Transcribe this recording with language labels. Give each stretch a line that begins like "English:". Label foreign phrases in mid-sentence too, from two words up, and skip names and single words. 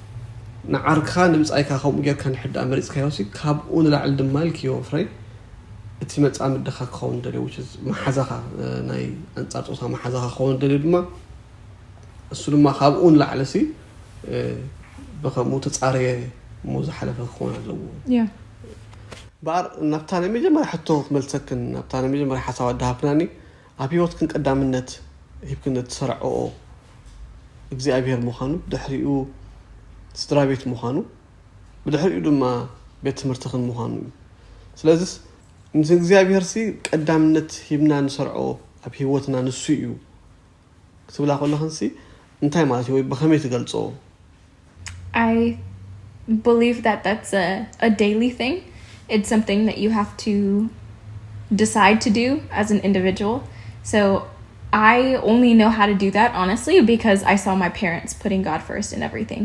Tigrinya: ንዓርካ ንምፅኣይካ ከምኡ ጌርካ ንሕዳእ መሪፅካዮ ሲ ካብኡ ንላዕሊ ድማ ኢልክዮ ፍረይ እቲ መጻምድኻ ክኸውን ደልዩ
English: which is
Tigrinya: ማሓዛኻ ናይ ኣንጻር ጾታ ማሓዛኻ ክኸውን ደልዩ ድማ እሱ ድማ ካብኡ ንላዕለሲ ብኸምኡ ተጻረየ ሞ ዝሓለፈ ክኸውን ኣለዎ ባር ናብታ ናይ መጀመርያ ሕቶ ክመልሰክን ናብታ ናይ መጀመርያ ሓሳብ ኣዳሃብናኒ ኣብ ህይወትክን ቀዳምነት ሂብክን እትሰርዐኦ እግዚኣብሔር ምዃኑ ድሕሪኡ ስድራ ቤት ምዃኑ ብድሕሪኡ ድማ ቤት ትምህርትኽን ምዃኑ እዩ ስለዚ ምስ እግዚኣብሔር ሲ ቀዳምነት ሂብና ንሰርዖ ኣብ ህይወትና ንሱ እዩ ክትብላ ከለኽን ሲ እንታይ ማለት እዩ ወይ ብኸመይ ትገልጾ
English: I believe that that's a daily thing. It's something that you have to decide to do as an individual. So I only know how to do that, honestly, because I saw my parents putting God first in everything.